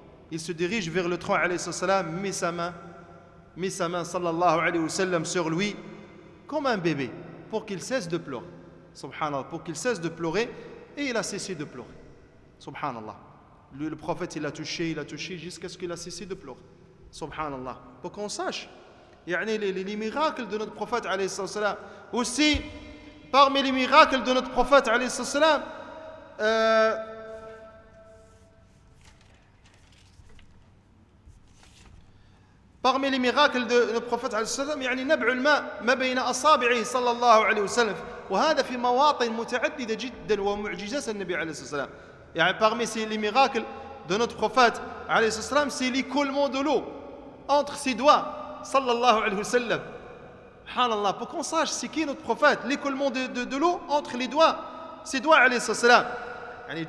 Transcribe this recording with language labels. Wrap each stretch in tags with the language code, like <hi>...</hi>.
<fr>Il se dirige vers le tronc, alayhi salam, met sa main, sallallahu alayhi wa sallam, sur lui, comme un bébé, pour qu'il cesse de pleurer. Subhanallah, pour qu'il cesse de pleurer, et il a cessé de pleurer. Subhanallah. Le prophète, il a touché jusqu'à ce qu'il a cessé de pleurer. Subhanallah. Pour qu'on sache, les miracles de notre prophète, alayhi salam. Aussi, parmi les miracles de notre prophète,</fr> <ar>alayhi salam, parmi les miracles de notre prophète عليه السلام نبع الماء ما بين أصابعه صلى الله عليه وسلم وهذا في مواطن متعددة جدا ومعجزات النبي عليه الصلاة والسلام.</ar> <fr>Parmi les miracles de notre prophète</fr> <ar>عليه الصلاة والسلام,</ar> <fr>c'est l'écoulement de l'eau entre ses doigts</fr> <ar>صلى الله عليه وسلم.</ar> <fr>Subhanallah, pour qu'on sache c'est qui notre prophète, l'écoulement de l'eau entre les doigts, ses doigts</fr> <ar>عليه الصلاة والسلام.</ar>